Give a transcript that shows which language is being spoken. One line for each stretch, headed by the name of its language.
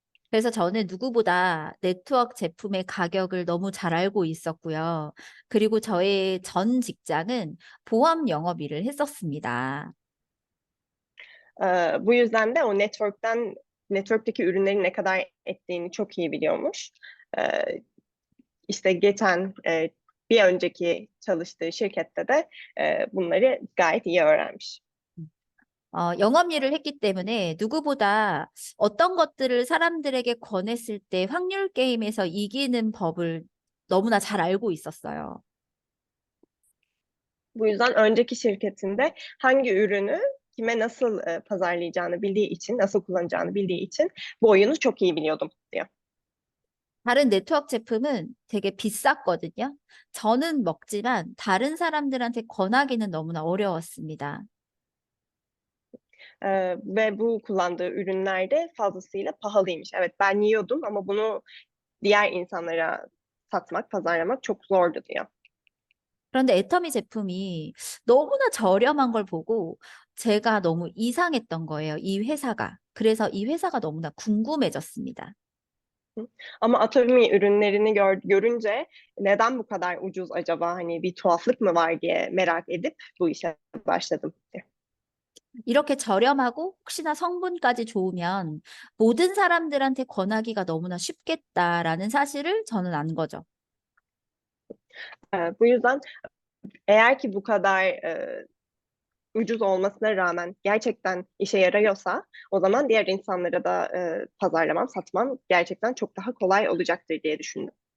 Korean: 그래서 저는 누구보다 네트워크 제품의 가격을 너무 잘 알고 있었고요. 그리고 저의 전 직장은 보험 영업 일을 했었습니다.
Turkish: Bu yüzden de o network'teki ürünlerin ne kadar ettiğini çok iyi biliyormuş. İşte geçen bir önceki çalıştığı şirkette de bunları gayet iyi öğrenmiş.
Korean: 영업 일을 했기 때문에 누구보다 어떤 것들을 사람들에게 권했을 때 확률 게임에서 이기는 법을 너무나 잘 알고 있었어요.
Turkish: Bu yüzden önceki şirketinde hangi ürünü kime nasıl pazarlayacağını bildiği için, nasıl kullanacağını bildiği için bu oyunu çok iyi biliyordum diyor.
Korean: 다른 네트워크 제품은 되게 비쌌거든요. 저는 먹지만 다른 사람들한테 권하기는 너무나 어려웠습니다.
Turkish: Ve bu kullandığı ürünler de fazlasıyla pahalıymış. Evet, ben yiyordum ama bunu diğer insanlara satmak, pazarlamak çok zordu diyor.
Korean: 그런데 애터미 제품이 너무나 저렴한 걸 보고 제가 너무 이상했던 거예요, 이 회사가. 그래서 이 회사가 너무나 궁금해졌습니다.
Turkish: Ama Atomy ürünlerini görünce neden bu kadar ucuz acaba? Hani bir tuhaflık mı var diye merak edip bu işe başladım diyor.
Korean: 이렇게 저렴하고 혹시나 성분까지 좋으면 모든 사람들한테 권하기가 너무나 쉽겠다라는 사실을 저는 안 거죠.
Turkish: Bu yüzden eğer ki bu kadar ucuz olmasına rağmen gerçekten işe yarıyorsa o zaman diğer insanlara da pazarlamam, satmam gerçekten çok daha kolay olacaktır diye düşündüm.